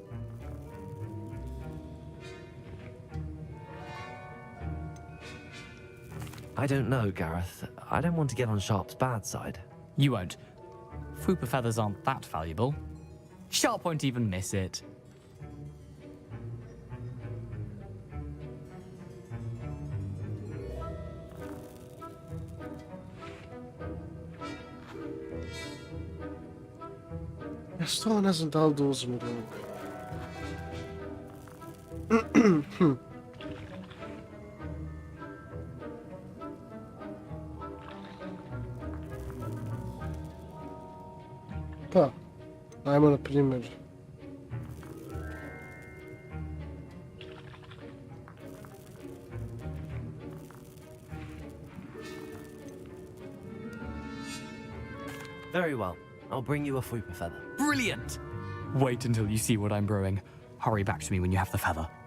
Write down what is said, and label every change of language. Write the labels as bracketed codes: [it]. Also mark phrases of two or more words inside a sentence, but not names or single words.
[en] I don't know, Gareth. I don't want to get on Sharp's bad side. You won't. Fwooper feathers aren't that valuable. Sharp won't even miss it. [bs] Ja stvarno ne znam da li da uzmem drugog. Pa, ajmo na primjer. [en] Very well. I'll bring you a Fwooper feather. Brilliant! Wait until you see what I'm brewing. Hurry back to me when you have the feather.